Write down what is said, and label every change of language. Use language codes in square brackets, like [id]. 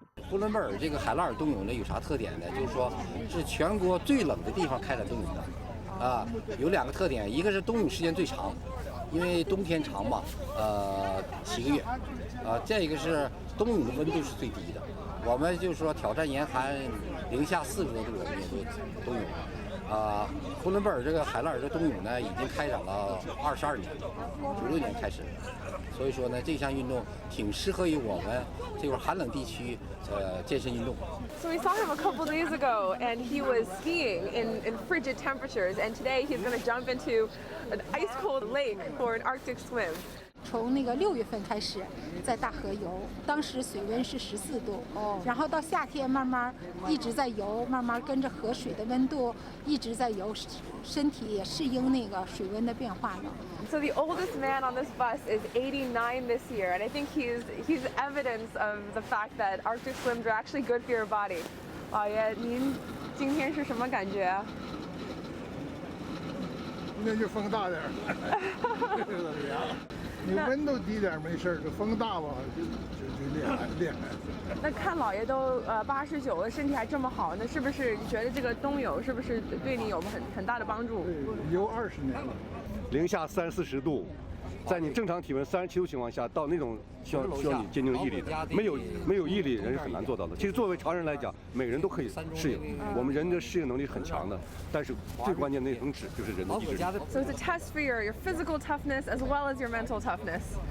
[zh] 呼伦贝尔这个海拉尔冬泳呢有啥特点呢？就是说是全国最冷的地方开展冬泳的，有2个特点，一个是冬泳时间最长，因为冬天长嘛，7个月，再一个是冬泳的温度是最低的，我们就是说挑战严寒零下40多度我们也都冬泳。呼伦贝尔这个海拉尔的冬泳呢，已经开展了22年，96年开始，所以说呢，这项运动挺适合于我们这块寒冷地区健身运动。 [en] So we saw him a couple days ago, and he was skiing in frigid temperatures, and today he's going to jump into an ice-cold lake for an Arctic swim. [zh] 从那个6月份开始在大河游，当时水温是14度，然后到夏天慢慢一直在游，慢慢跟着河水的温度一直在游，身体也适应那个水温的变化了。 [en] So the oldest man on this bus is 89 this year, and I think he's evidence of the fact that Arctic swims are actually good for your body. [zh] 老爷，您今天是什么感觉啊？今天就风大点儿，你温度低点没事儿，这风大吧就厉害。那看老爷都89了，身体还这么好，那是不是你觉得这个冬泳是不是对你有很大的帮助？游20年了，零下30-40度，在你正常体温37度情况下，到那种需要你坚定的毅力的，没有毅力人是很难做到的。其实作为常人来讲，每个人都可以适应，我们人的适应能力很强的，但是最关键的那层纸就是人的意志力。 [en] So it's a test for your physical toughness as well as your mental toughness.